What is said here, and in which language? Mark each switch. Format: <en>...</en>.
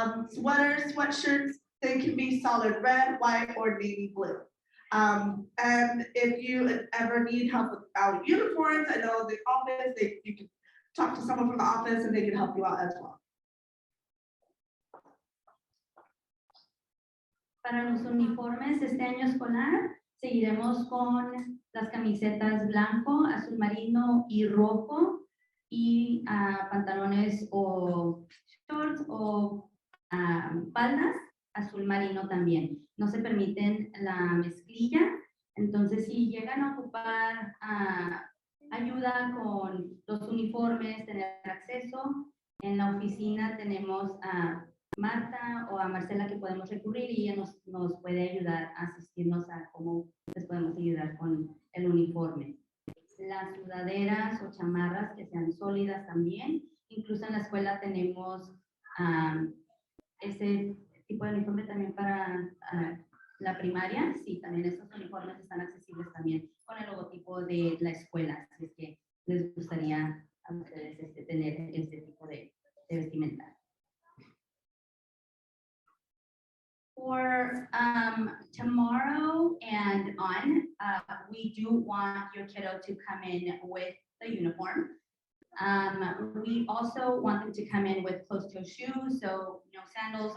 <en>Sweaters, sweatshirts, they can be solid red, white, or navy blue. And if you ever need help with our uniforms, I know the office, you can talk to someone from the office and they can help you out as well.</en> <es>Para los uniformes este año escolar, seguiremos con las camisetas blanco, azul marino y rojo y pantalones o shorts o faldas azul marino también. No se permiten la mezclilla, entonces si llegan a ocupar ayuda con los uniformes, tener acceso, en la oficina tenemos a Marta o a Marcela que podemos recurrir y ella nos puede ayudar a asistirnos a cómo les podemos ayudar con el uniforme. Las sudaderas o chamarras que sean sólidas también. Incluso en la escuela tenemos ese tipo de uniforme también para la primaria. Sí, también estos uniformes están accesibles también con el logotipo de la escuela. Así es que les gustaría a ustedes tener este tipo de vestimenta.</es> <en>For tomorrow and on, we do want your kiddo to come in with the uniform. We also want them to come in with closed-toe shoes, so no sandals.</en>